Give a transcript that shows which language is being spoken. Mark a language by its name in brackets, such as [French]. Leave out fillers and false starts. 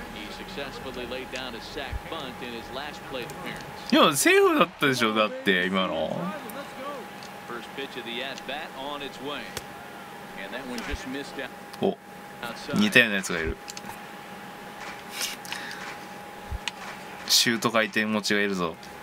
[English] He successfully laid down a sac bunt in his last plate appearance. [Japanese] いや、セーフだったでしょ、だって今の。 [English] First pitch of the at-bat on its way. And that one just missed out. [Japanese] お、似たようなやつがいる。シュート回転持ちがいるぞ。